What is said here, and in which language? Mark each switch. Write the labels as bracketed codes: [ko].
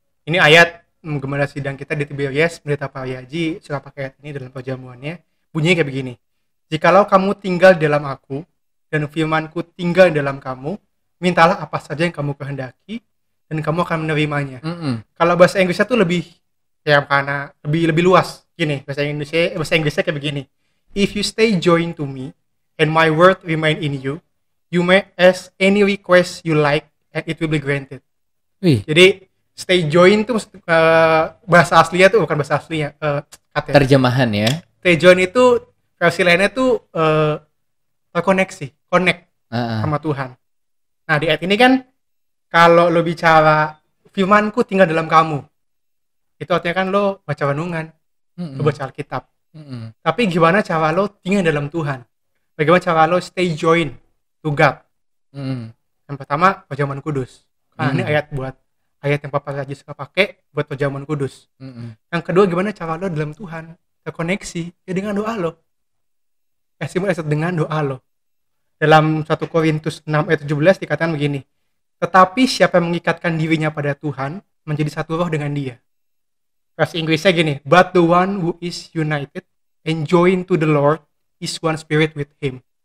[id] Ini ayat gimana sidang kita di Tiberias, Pendeta Pariaji suka pakai ayat ini dalam perjamuannya. Bunyinya kayak begini. Jikalau kamu tinggal di dalam aku dan firmanku tinggal di dalam kamu, mintalah apa saja yang kamu kehendaki dan kamu akan menerimanya. Kalau bahasa Inggrisnya tuh lebih ya karena lebih luas. Gini, bahasa Inggrisnya kayak begini. [en] If you stay joined to me and my word remain in you, you may ask any request you like and it will be granted. [id] Jadi stay joined tuh bahasa aslinya tuh bukan bahasa aslinya, terjemahan ya. Stay joined itu versi lainnya tuh terkoneksi, connect sama Tuhan. Nah di ayat ini kan kalau lo bicara firmanku tinggal dalam kamu, itu artinya kan lo baca renungan, lo baca Alkitab. Tapi gimana cara lo tinggal dalam Tuhan? Bagaimana cara lo [en] stay joined to God? [id] Yang pertama perjamuan kudus. Ini ayat yang Papa Raji suka pakai buat perjamuan kudus. Yang kedua gimana cara lo dalam Tuhan terkoneksi ya dengan doa lo. Dengan doa lo. Dalam 1 Korintus 6 ayat 17 dikatakan begini. Tetapi siapa yang mengikatkan dirinya pada Tuhan menjadi satu roh dengan Dia. Versi Inggrisnya gini, [en] but the one who is united and joined to the Lord is one spirit with Him.